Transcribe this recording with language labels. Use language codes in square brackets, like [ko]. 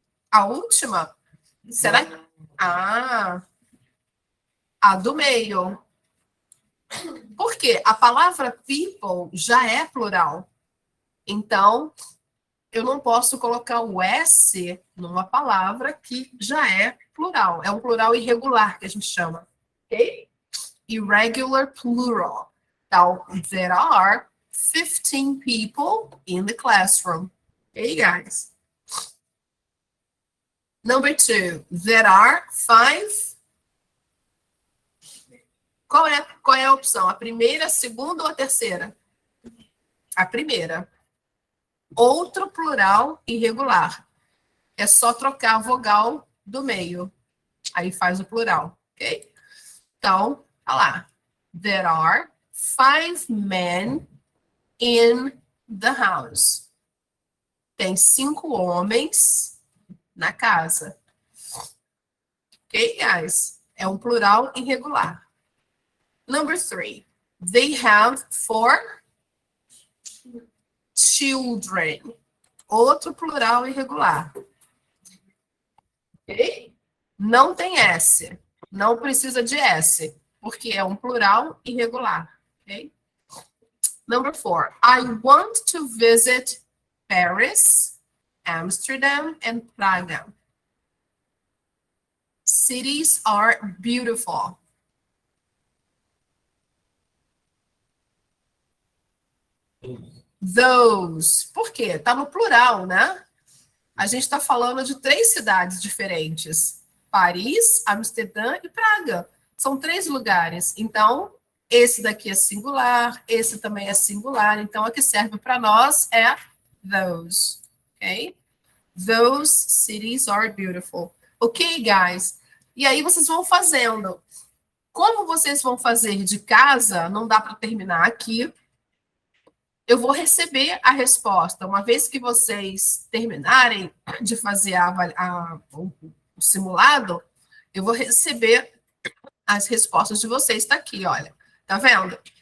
[pt] A última? Será? A do meio. Por quê? A palavra people já é plural. Então, eu não posso colocar o S numa palavra que já é plural. É um plural irregular que a gente chama. [en] Ok? Irregular plural. [pt] Então, [en] there are 15 people in the classroom. Okay, guys? Number 2. There are 5. [pt] Qual é a opção? A primeira, a segunda ou a terceira? A primeira. Outro plural irregular. É só trocar a vogal do meio. Aí faz o plural, ok? Então, olha lá. [en] There are 5 men in the house. [pt] Tem 5 homens na casa. [en] Ok, guys? [pt] É um plural irregular. [en] Number 3. They have 4 children. [pt] Outro plural irregular. Ok? Não tem S. Não precisa de S, porque é um plural irregular. Ok? Number 4. [en] I want to visit Paris, Amsterdam, and Praga. Cities are beautiful. [pt] Those. Por quê? Tá no plural, né? A gente está falando de 3 cidades diferentes. Paris, Amsterdã e Praga. São 3 lugares. Então, esse daqui é singular, esse também é singular. Então, o que serve para nós é those. Ok? [en] Those cities are beautiful. Ok, guys? [pt] E aí vocês vão fazendo. Como vocês vão fazer de casa, não dá para terminar aqui. Eu vou receber a resposta. Uma vez que vocês terminarem de fazer o simulado, eu vou receber as respostas de vocês. Está aqui, olha. Tá vendo?